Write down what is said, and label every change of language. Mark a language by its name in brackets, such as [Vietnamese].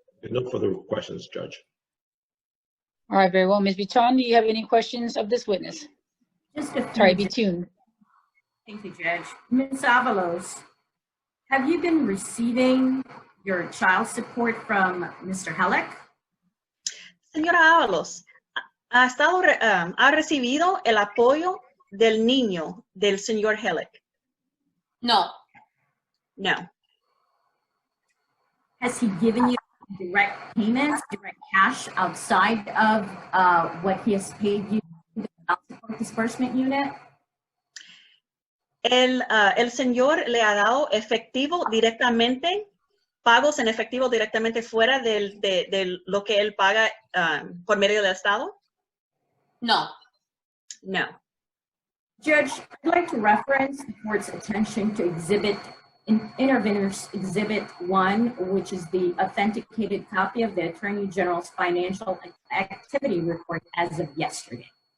[English] No further questions, Judge. All right, very well. Ms. Bichon, do you have any questions of this witness? Just a few. Sorry, Bitune. Thank you, Judge. Ms. Avalos, have you been receiving your child support from Mr. Hellick? [Spanish] Señora Avalos, ¿ha recibido el apoyo del niño del señor Hellick? No. [English] No. Has he given you direct payments, direct cash outside of what he has paid you in the child support disbursement unit? [Spanish] El señor le ha dado efectivo directamente, pagos en efectivo directamente fuera de lo que él paga por medio del Estado? No. [English] No. Judge, I'd like to reference the court's attention to Intervener's Exhibit 1, which is the authenticated copy of the Attorney General's financial activity report as of yesterday.